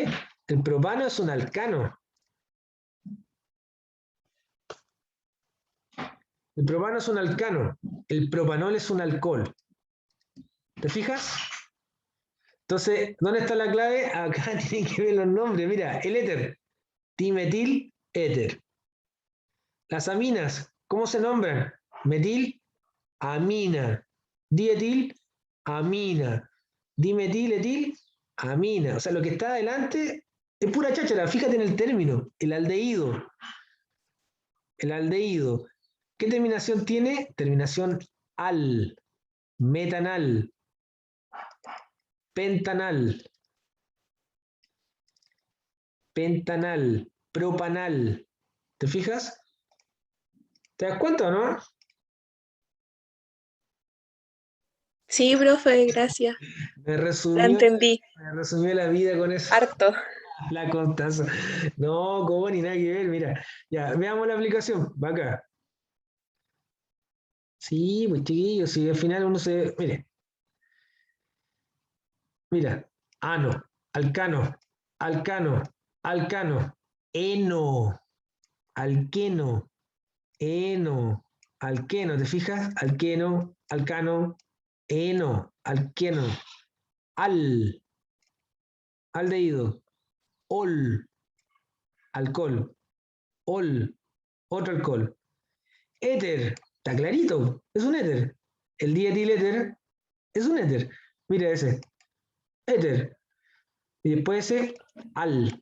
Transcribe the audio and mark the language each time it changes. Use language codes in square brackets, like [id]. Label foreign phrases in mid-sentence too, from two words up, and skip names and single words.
[es] El propano es un alcano. El propano es un alcano. El propanol es un alcohol. ¿Te fijas? Entonces, ¿dónde está la clave? Acá tienen que ver los nombres. Mira, el éter. Dimetil, éter. Las aminas, ¿cómo se nombran? Metil, amina. Dietil, amina. Dimetil, etil, amina. O sea, lo que está adelante es pura cháchara. Fíjate en el término. El aldehído. El aldehído. ¿Qué terminación tiene? Terminación al. Metanal. Pentanal. Pentanal. Propanal. ¿Te fijas? ¿Te das cuenta o no? Sí, profe, gracias. Me La resumió, entendí. me resumió la vida con eso. Harto. La contaza. No, como ni nada que ver, mira. Ya, veamos la aplicación. Va acá. Sí, pues chiquillos, si al final uno se. Mire. Mira. Ano, alcano, alcano, alcano, eno, alqueno, eno, alqueno, ¿te fijas? Alqueno, alcano, eno, alqueno, aldehído, ol, alcohol, ol, otro alcohol. Éter, está clarito, es un éter. El dietiléter es un éter. Mira ese, éter. Y después ese, al.